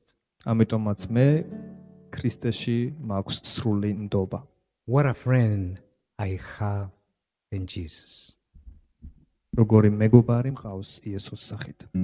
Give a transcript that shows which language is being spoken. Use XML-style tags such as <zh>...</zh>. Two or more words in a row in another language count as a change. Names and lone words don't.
<ka>ამიტომაც მე ქრისტეში მაქვს სრული ნდობა.</ka> <en>What a friend I have in Jesus.</en> <ka>როგორი მეგობარი მყავს იესოს სახით.</ka>